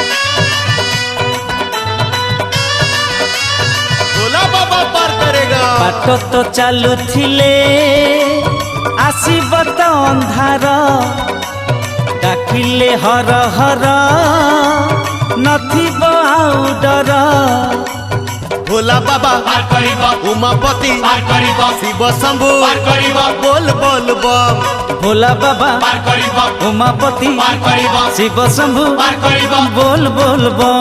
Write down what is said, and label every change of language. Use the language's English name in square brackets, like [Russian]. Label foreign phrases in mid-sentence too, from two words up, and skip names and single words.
[Hindi] भोला बाबा पार करेगा [Odia] ଅଟୋ ତ ଚାଲୁଥିଲେ ଆସିବ ତ ଅନ୍ଧାର ଡାକିଲେ ହର ହର ନଥିବ ଆଉ ଡର ଭୋଳା ବାବା ପାର କରିବ ଉମାପତି ପାର କରିବ ଶିବ ଶମ୍ଭୁ ପାର କରିବ ବୋଲ ବୋଲ ବମ भोला बाबा ପାର କରିବ उमापति ପାର କରିବ शिव शंभु ପାର କରିବ ବୋଲ ବୋଲ ବମ